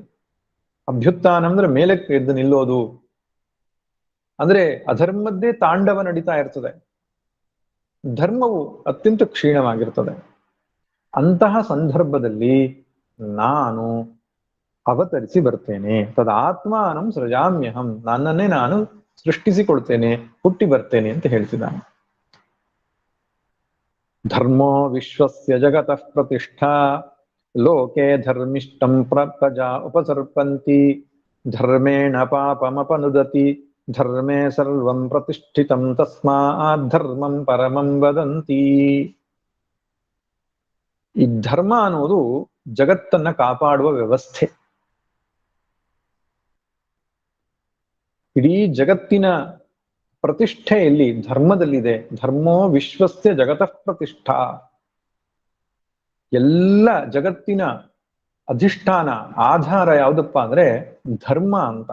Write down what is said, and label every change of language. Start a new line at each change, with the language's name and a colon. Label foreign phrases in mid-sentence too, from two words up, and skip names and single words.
Kannada: ಅಭ್ಯುತ್ಥಾನ ಅಂದ್ರೆ ಮೇಲಕ್ಕೆ ಎದ್ದು ನಿಲ್ಲೋದು, ಅಂದ್ರೆ ಅಧರ್ಮದ್ದೇ ತಾಂಡವ ನಡೀತಾ ಇರ್ತದೆ, ಧರ್ಮವು ಅತ್ಯಂತ ಕ್ಷೀಣವಾಗಿರ್ತದೆ. ಅಂತಹ ಸಂದರ್ಭದಲ್ಲಿ ನಾನು ಅವತರಿಸಿ ಬರ್ತೇನೆ.
Sanskrit: ತದಾತ್ಮಾನಂ ಸೃಜಾಮ್ಯಹಂ,
Kannada: ನನ್ನನ್ನೇ ನಾನು ಸೃಷ್ಟಿಸಿಕೊಳ್ತೇನೆ, ಹುಟ್ಟಿ ಬರ್ತೇನೆ ಅಂತ ಹೇಳ್ತಿದ್ದಾನೆ.
Sanskrit: ಧರ್ಮೋ ವಿಶ್ವಸ್ಯ ಜಗತಃ ಪ್ರತಿಷ್ಠಾ, ಲೋಕೆ ಧರ್ಮಿಷ್ಠಂ ಪ್ರಜಾ ಉಪಸರ್ಪಂತಿ, ಧರ್ಮೇಣ ಪಾಪಮಪನುದತಿ, ಧರ್ಮೇ ಸರ್ವಂ ಪ್ರತಿಷ್ಠಿತಂ ತಸ್ಮಾತ್ ಧರ್ಮಂ ಪರಮಂ ವದಂತಿ.
Kannada: ಈ ಧರ್ಮ ಅನ್ನೋದು ಜಗತ್ತನ್ನ ಕಾಪಾಡುವ ವ್ಯವಸ್ಥೆ. ಇಡೀ ಜಗತ್ತಿನ ಪ್ರತಿಷ್ಠೆಯಲ್ಲಿ ಧರ್ಮದಲ್ಲಿದೆ.
Sanskrit: ಧರ್ಮೋ ವಿಶ್ವಸ್ಯ ಜಗತಃ ಪ್ರತಿಷ್ಠಾ,
Kannada: ಎಲ್ಲ ಜಗತ್ತಿನ ಅಧಿಷ್ಠಾನ ಆಧಾರ ಯಾವುದಪ್ಪ ಅಂದ್ರೆ ಧರ್ಮ ಅಂತ.